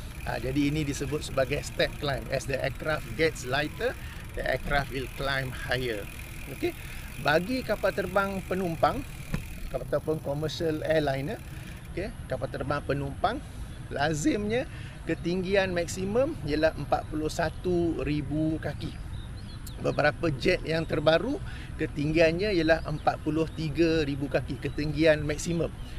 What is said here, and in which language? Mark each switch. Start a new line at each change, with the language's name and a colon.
Malay: Jadi ini disebut sebagai step climb.
English: As the aircraft gets lighter, the aircraft will climb higher. Okey.
Malay: Bagi kapal terbang penumpang ataupun commercial airliner, okey, kapal terbang penumpang, lazimnya ketinggian maksimum ialah 41,000 kaki. Beberapa jet yang terbaru ketinggiannya ialah 43,000 kaki, ketinggian maksimum.